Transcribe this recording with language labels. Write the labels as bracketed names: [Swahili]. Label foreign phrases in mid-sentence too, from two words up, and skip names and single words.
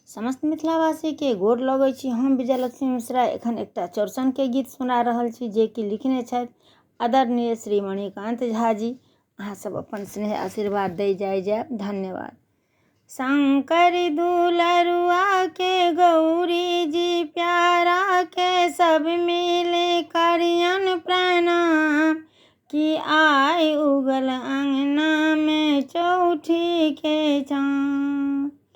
[Maithili] समस्त मिथिलावासी के गोर लगै छी। हम विजयलक्ष्मी मिश्रा एखन एकटा चौरचन के गीत सुना रहल छी, जे कि लिखने छथि आदरणीय श्री मणिकांत झा जी। अहाँ सब अपन स्नेह आशीर्वाद दै जाय। धन्यवाद। शंकर दुलरुआ के गौरी जी प्यारा के सब मिले करियन प्रणाम, कि आय उगल अंगना में चौठी के चाँद।